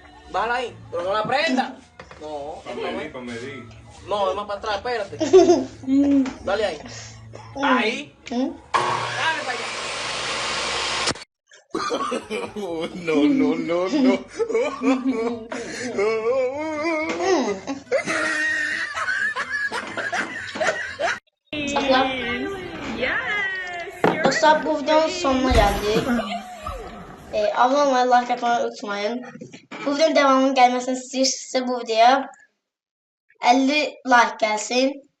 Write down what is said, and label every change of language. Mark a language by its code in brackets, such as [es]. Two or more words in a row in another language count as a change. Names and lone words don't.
[es] Bájala ahí, pero no la prenda. No, no, es más para atrás, espérate. Dale ahí. Ahí. Dale para allá. No, no, no, no. [tr] Dostlar bu videonun sonuna geldik. Abone olmayı, like atmayı unutmayın. Bu videonun devamının gelmesini istiyorsanız bu videoya 50 like gelsin.